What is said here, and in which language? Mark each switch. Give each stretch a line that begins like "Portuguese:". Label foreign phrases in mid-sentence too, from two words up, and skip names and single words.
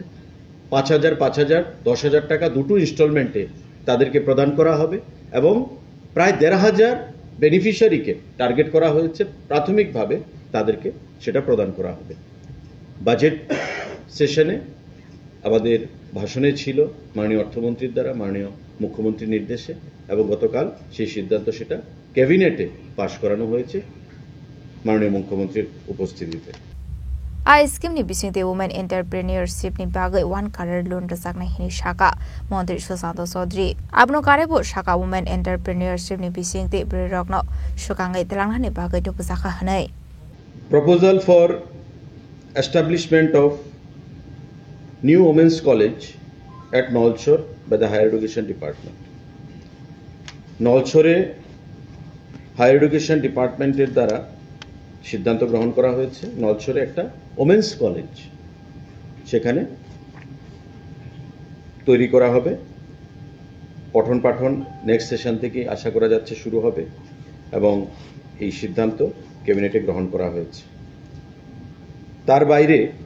Bangla: 5,000 10,000 টাকা দুটো ইনস্টলমেন্টে তাদেরকে প্রদান করা হবে এবং প্রায় 1,500 বেনিফিশিয়ারিকে টার্গেট করা হয়েছে প্রাথমিকভাবে তাদেরকে সেটা প্রদান করা হবে
English: budget session
Bangla: আমাদের ভাষণে ছিল মাননীয় অর্থমন্ত্রীর দ্বারা মাননীয় মুখ্যমন্ত্রীর নির্দেশে এবং গতকাল সেই সিদ্ধান্ত সেটা ক্যাবিনেটে পাশ করানো হয়েছে মাননীয় মুখ্যমন্ত্রীর উপস্থিতিতে
Kok Borok: I scheme ni bisingte
English: women entrepreneurship
Kok Borok: ni bagai
English: one career loan
Kok Borok: rajakna hini shaka Montri Susanto Chaudhary abno karebo shaka
English: women entrepreneurship
Kok Borok: ni bisingte brirokno shukangai telangna ni bagai to pusaka hanai
English: proposal for establishment of new women's college at Nolchor by the Higher Education Department Nolchore Higher Education Department
Bangla: এর দ্বারা সিদ্ধান্ত গ্রহণ করা হয়েছে নলছরে একটা
English: women's college সেখানে
Bangla: তৈরি করা হবে পঠন পাঠন
English: next session
Bangla: থেকে আশা করা যাচ্ছে শুরু হবে এবং এই সিদ্ধান্ত ক্যাবিনেটে গ্রহণ করা হয়েছে তার বাইরে